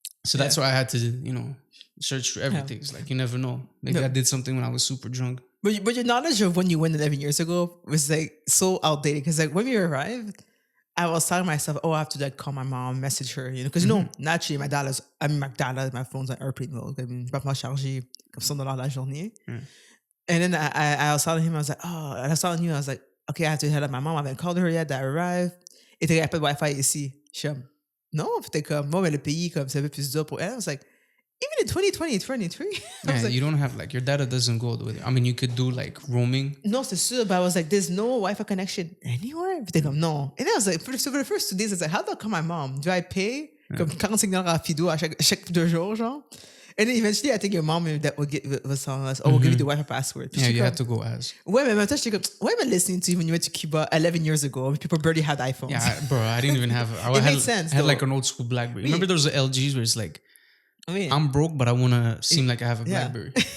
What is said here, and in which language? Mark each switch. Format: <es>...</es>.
<en>So that's why I had to, search for everything. It's you never know. Maybe I did something when I was super drunk. But your knowledge of when you went 11 years ago was so outdated. Because when we arrived, I was telling myself, oh, I have to like call my mom, message her, because naturally my phone's on airplane mode. I mean,</en> <fr>je vais pas charger comme $100 la journée.</fr> <en>And then I was telling him, I was like, oh, and I was telling you, I was like, okay, I have to head up my mom. I haven't called her yet. That I arrived.</en> <fr>Et t'as pas de Wi-Fi ici. Je suis comme, non, t'es comme, moi, mais le pays, comme, c'est un peu plus dur pour elle.</fr> <en>I was like, even in 2020, 2023. Yeah, like, you don't have like, your data doesn't go with it. I mean, you could do like roaming. No,</en> <fr>c'est sûr,</fr> <en>but I was like, there's no Wi-Fi connection anywhere.</en> <fr>Puis t'es comme, non.</fr> <en>And then I was like, for the first 2 days, I was like, how do I call my mom? Do I pay</en> <fr>comme $45 à Fido à chaque 2 jours, genre?</fr> <en>And then eventually, I think your mom that was telling us, oh, we'll give you the Wi-Fi password. Yeah, you had to go ask. Wait a minute, why am I listening to you when you went to Cuba 11 years ago? People barely had iPhones. Yeah, bro, I didn't even have. It made sense. I had like an old school BlackBerry. Remember those LGs where it's like, I'm broke, but I want to seem like I have a BlackBerry.</en>